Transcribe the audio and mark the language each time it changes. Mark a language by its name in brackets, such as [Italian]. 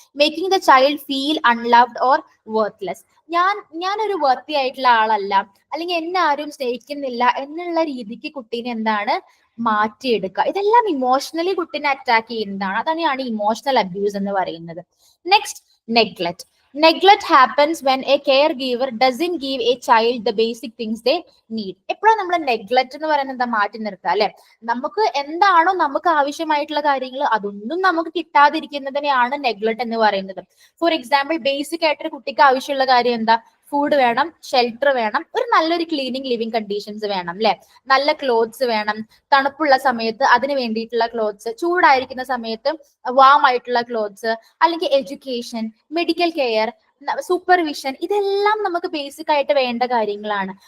[English] Making the child feel unloved or worthless. [Malayalam] ഞാനൊരു വർത്തി ആയിട്ടുള്ള ആളല്ല, അല്ലെങ്കിൽ എന്നെ ആരും സ്നേഹിക്കുന്നില്ല എന്നുള്ള രീതിക്ക് കുട്ടീനെ എന്താണ് മാറ്റിയെടുക്കുക. ഇതെല്ലാം ഇമോഷണലി കുട്ടീനെ അറ്റാക്ക് ചെയ്യുന്നതാണ്. അതാണ് ഇമോഷണൽ അബ്യൂസ് എന്ന് പറയുന്നത്. [English] Next, neglect. Neglect happens when a caregiver doesn't give a child the basic things they need. [Malayalam] എപ്പോഴും നമ്മൾ നെഗ്ലക്ട് എന്ന് പറയുന്നത് എന്താ? മാറ്റി നിർത്തുക അല്ലെ. നമുക്ക് എന്താണോ നമുക്ക് ആവശ്യമായിട്ടുള്ള കാര്യങ്ങൾ അതൊന്നും നമുക്ക് കിട്ടാതിരിക്കുന്നതിനെയാണ് നെഗ്ലക്ട് എന്ന് പറയുന്നത്. ഫോർ എക്സാമ്പിൾ, ബേസിക് ആയിട്ടൊരു കുട്ടിക്ക് ആവശ്യമുള്ള കാര്യം എന്താ? ഫുഡ് വേണം, ഷെൽട്ടർ വേണം, ഒരു നല്ലൊരു ക്ലീനിങ് ലിവിങ് കണ്ടീഷൻസ് വേണം അല്ലെ, നല്ല ക്ലോത്ത്സ് വേണം, തണുപ്പുള്ള സമയത്ത് അതിന് വേണ്ടിയിട്ടുള്ള ക്ലോത്ത്സ്, ചൂടായിരിക്കുന്ന സമയത്ത് വാം ആയിട്ടുള്ള ക്ലോത്ത്സ്, അല്ലെങ്കിൽ എഡ്യൂക്കേഷൻ, മെഡിക്കൽ കെയർ, സൂപ്പർവിഷൻ, ഇതെല്ലാം നമുക്ക് ബേസിക് ആയിട്ട് വേണ്ട കാര്യങ്ങളാണ്.